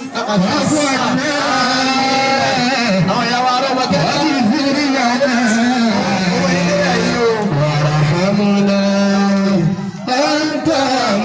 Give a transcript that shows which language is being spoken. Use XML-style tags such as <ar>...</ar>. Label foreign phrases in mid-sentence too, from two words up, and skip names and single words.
<ar>وأخواتنا</ar> <yo>àwọn ìyá wa arọ́mọ kẹ́kẹ́.</yo> <ar>وذريتنا وارحمنا أنت</ar>